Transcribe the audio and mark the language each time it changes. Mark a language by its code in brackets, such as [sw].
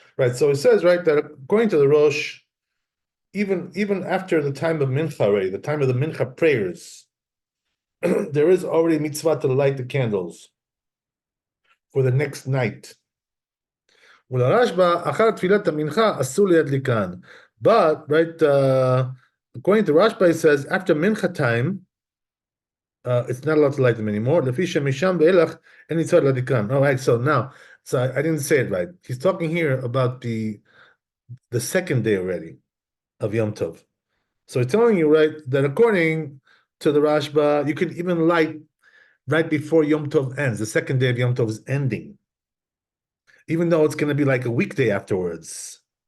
[en] Right, so it says, right, that according to the Rosh, even after the time of Mincha already, the time of the Mincha prayers, there is already mitzvah to light the candles for the next night. [he] ולרשב"א, אחר תפילת המנחה, אסור להדליקן. [en] But, right, according to Rashba, it says, after mincha time, it's not allowed to light them anymore. [he] לפי שמשם ואילך, אין מצווה להדליקן. [en] All right, so now, so I didn't say it right. He's talking here about the second day already of Yom Tov. So he's telling you, right, that according to the Rashba, you can even light right before Yom Tov ends. The second day of Yom Tov is ending, even though it's going to be like a weekday afterwards.